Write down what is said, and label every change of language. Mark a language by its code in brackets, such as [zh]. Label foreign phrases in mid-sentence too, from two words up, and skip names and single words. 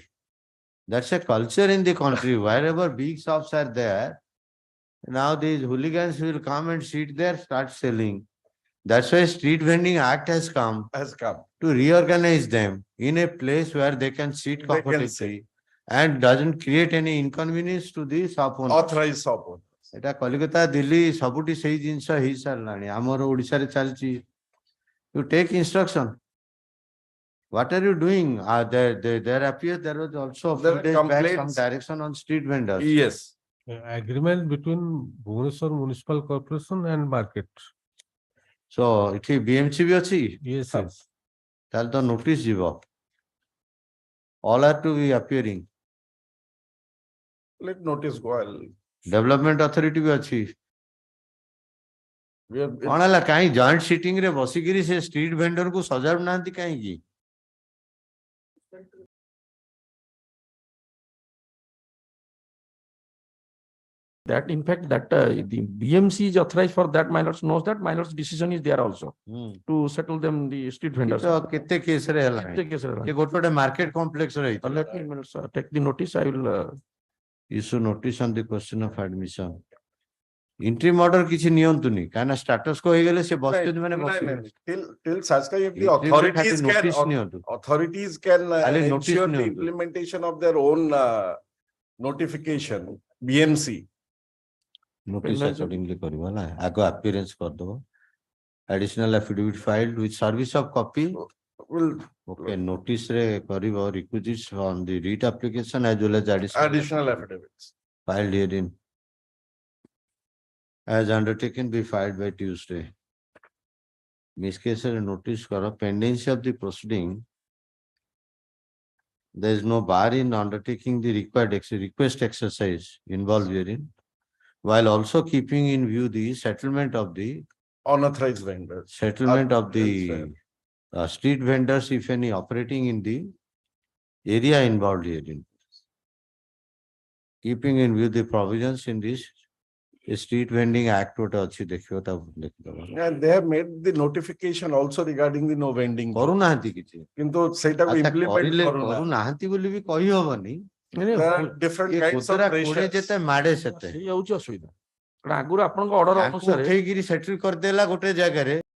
[en] That's a culture in the country. Wherever big shops are there, now these hooligans will come and sit there, start selling. That's why Street Vending Act has come to reorganize them in a place where they can sit They can comfortably and doesn't create any inconvenience to the shop owner. authorized shop owners. [or] ଏଟା କଲିକତା ଦିଲ୍ଲୀ ସବୁଠି ସେଇ ଜିନିଷ ହେଇସାରିଲାଣି ଆମର ଓଡ଼ିଶାରେ ଚାଲିଛି. [en] You take instruction. What are you doing? There appears there was also a There few are days back some complaints. direction on street vendors. Yes. Agreement between Bhubaneswar Municipal Corporation and market. [or] So ଏଠି BMC ବି ଅଛି? [en] Yes, yes. [or] ତାହେଲେ ତ notice ଯିବ. [en] All are to be appearing. Let notice go. Development authority [or] ବି ଅଛି. [en] We have, [or] କଣ ହେଲା କାହିଁ [en] joint sitting [or] ରେ ବସିକିରି ସେ [en] street vendor [or] କୁ ସଜାଡୁ ନାହାନ୍ତି କାହିଁକି? [en] That in fact that the BMC is authorized for that, my lords knows that, my lords decision is there also to settle them the street vendors. [or] କେତେ କେସ ରେ ହେଲାଣି? କେତେ case ରେ ହେଲାଣି? କି ଗୋଟେ ଗୋଟେ [en] market complex [or] ରେ ହେଇଥିଲା. [en] Let me, my lords, take the notice, I will issue notice on the question of admission. Interim order [or] କିଛି ନିଅନ୍ତୁନି କାହିଁକି ନା [en] status quo [or] ହେଇଗଲେ ସେ ବସିଛନ୍ତି ମାନେ ବସିବେ. [en] till such time if the [or] Interim ରେ ଖାଲି notice [en] authorities [or] ନିଅନ୍ତୁ. [en] can [or] ଖାଲି notice [en] ensure the [or] ନିଅନ୍ତୁ. [en] implementation of their own notification, BMC. Notice accordingly [or] କରିବ ହେଲା. ଆଗ appearance କରିଦବ. [en] Additional affidavit filed with service of copy. Okay, notice [or] ରେ କରିବ [en] requisites on the writ application as well as Additional affidavits. filed herein. As undertaken be filed by Tuesday. Miss case notice karo pendency of the proceeding. There is no bar in undertaking the required request exercise involved herein, while also keeping in view the settlement of the Unauthorized vendors. settlement of the street vendors, if any, operating in the area involved herein. Keeping in view the provisions in this Street Vending Act what [or] ଅଛି ଦେଖିବ ତା ଦେଖିଦବ. [en] And they have made the notification also regarding the no vending. [or] କରୁନାହାନ୍ତି କିଛି. କିନ୍ତୁ ସେଇଟାକୁ implement କରୁନାହାନ୍ତି. କରୁନାହାନ୍ତି ବୋଲି ବି କହିହବନି. [en] There are different kinds of pressures. [or] ଯେତେ ମାଡେ ସେତେ. ସେଇ ହଉଛି ଅସୁବିଧା. କାରଣ ଆଗରୁ ଆପଣଙ୍କ ଅର୍ଡର ଅନୁସାରେ ଉଠେଇକିରି ସେଟଲ୍ କରିଦେଲା ଗୋଟେ ଜାଗାରେ